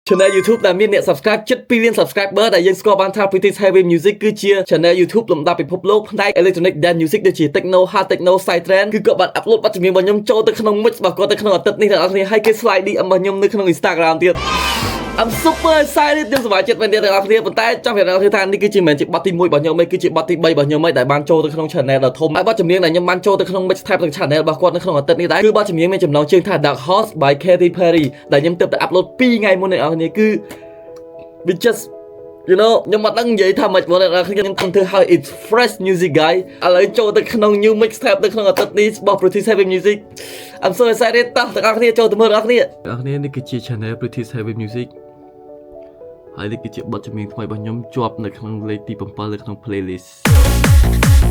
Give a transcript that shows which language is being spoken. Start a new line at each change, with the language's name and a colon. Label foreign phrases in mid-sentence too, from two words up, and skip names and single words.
English: Channel YouTube
Khmer: ដែលមានអ្នក subscribe ជិត2លាន subscriber ដែលយើងស្គាល់បានថា British Heavy Music គឺជា
English: channel YouTube
Khmer: លំដាប់ពិភពលោកផ្នែក
English: electronic dance music
Khmer: ដូចជា
English: techno hard techno psytrance
Khmer: គឺគាត់បាន upload បទចម្រៀងរបស់ខ្ញុំចូលទៅក្នុង mix របស់គាត់ទៅ ក្នុងអាទិត្យនេះអ្នកនរគ្នាហើយគេ
English: slide DM
Khmer: របស់ខ្ញុំនៅក្នុង Instagram ទៀត
English: I'm super excited
Khmer: ខ្ញុំសប្បាយចិត្តមែនទេអ្នកនរគ្នាប៉ុន្តែចង់ប្រាប់អ្នកនរគ្នាថានេះគឺជាមិនមែនជាបទទី1របស់ខ្ញុំ ទេគឺជាបទទី3របស់ខ្ញុំហើយដែលបានចូលទៅក្នុង channel ដ៏ធំហើយបទចម្រៀងដែលខ្ញុំបានចូលទៅក្នុង mixtape ទាំង channel របស់គាត់នៅក្នុងអា ទិត្យនេះដែរគឺបទចម្រៀងមានចំណងជើងថា Dark Horse by Katy Perry ដែលខ្ញុំទើបតែ upload 2ថ្ងៃមុនអ្នកនរគ្នាគឺ
English: we just you know
Khmer: ខ្ញុំមិនដឹងនិយាយថាម៉េចបងអ្នកនរគ្នាខ្ញុំធ្វើឲ្យ
English: it's fresh music guy
Khmer: ឥឡូវចូលទៅក្នុង
English: new mixtape
Khmer: នៅក្នុងអាទិត្យនេះរបស់ British Heavy Music
English: I'm so excited
Khmer: តោះអ្នកនរគ្នាចូលទៅមើលអ្នកនរគ្នានេះគឺជា channel British Heavy Music ហើយនេះគឺជាបទចម្រៀងថ្មីរបស់ខ្ញុំជាប់នៅក្នុងលេខទី7នៅក្នុង playlist